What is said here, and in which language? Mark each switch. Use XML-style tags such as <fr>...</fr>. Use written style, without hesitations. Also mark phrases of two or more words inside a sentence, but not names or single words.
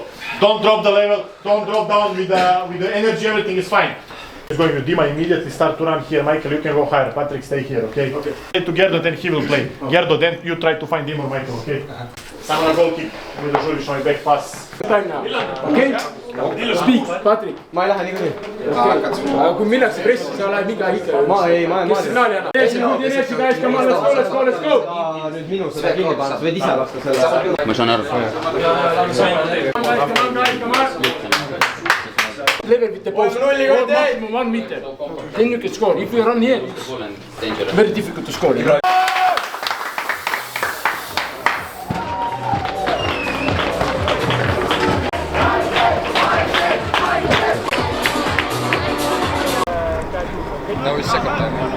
<en>Don't drop the level, don't drop down with the energy, everything is fine. He's going to Dima immediately start to run here. Michael, you can go higher. Patrick, stay here, okay? Okay. To Gerdo, then he will play. Gerdo, then you try to find him or Michael, okay? Someone goal kick with the Julius on back pass. Time now. Okay? Speak, Patrick.</en> <et>Ma ei lähe niikuinii. Aga kui minnakse pressi, sa lähed iga ikka. Ma ei, ma Kes signaali annab? Eesi,</et> <en>guys, come on, let's go.</en> <et>nüüd minu seda kinni panna, sa võid ise lasta selle. Ma saan aru.</et> <en>Level with the ball. Maximum 1 meter. Then you can score. If you run here, it's very difficult to score. Now it's second time.</en>